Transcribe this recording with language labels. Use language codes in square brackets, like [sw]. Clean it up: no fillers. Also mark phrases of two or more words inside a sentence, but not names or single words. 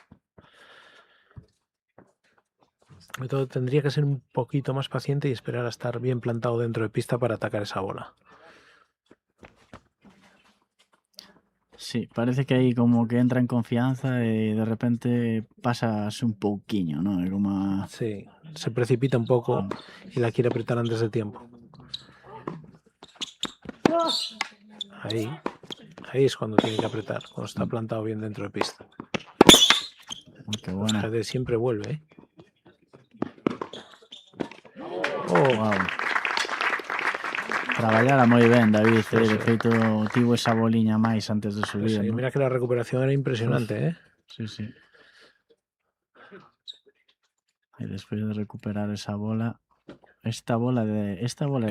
[es] Entonces tendría que ser un poquito más paciente y esperar a estar bien plantado dentro de pista para atacar esa bola. Sí, [gl] parece que aí como que entra en confianza e de repente pasase un pouquiño, ¿no? É como... [es] Sí, se precipita un poco y la quiere apretar antes de tiempo. Ahí es cuando tiene que apretar, cuando está plantado bien dentro de pista. Qué buena. Pues siempre vuelve, ¿eh? Wow. [gl] Traballara moi ben, David, de feito tivo esa boliña máis antes de subir, [es] Sí, ¿no? mira que la recuperación era impresionante, ¿eh? Sí, sí. [gl] E despois de recuperar esa bola, esta bola era